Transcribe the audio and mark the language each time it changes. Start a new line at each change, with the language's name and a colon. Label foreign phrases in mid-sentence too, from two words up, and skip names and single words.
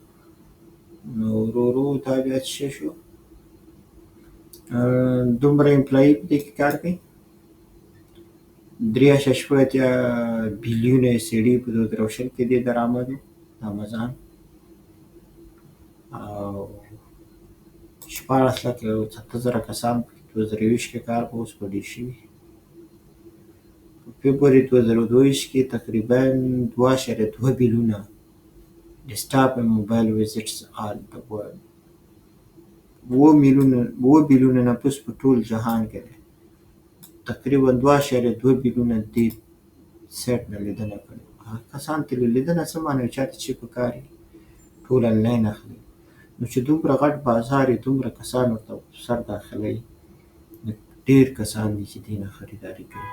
Pashto: نو ورو ورو دا بیا څه شی شو، دومره امپلایي په دې کې کار کوي، 3.8 بیلیونه سړي په 2020 کې دې درآمد و د امازان، او 14,000 کسان په 2020 کې کار کوي، اوس به ډېر شوي. په فبروري 2022 کې تقریبا 2.2 بیلیونه
English: desktop and mobile visits all the world.
Pashto: 7 بیلیونه نفوس په ټول جهان کې دی، تقریبا 2.2 بیلیونه دې سایټ نه لیدنه کړې. هغه کسان چې لیدنه څه معنی وي، چاته چې په کار وي ټول انلاین اخلي. نو چې دومره غټ بازار وي، دومره کسان ورته سر داخلوي، ډېر کسان دي چې دې نه خریداري کوي.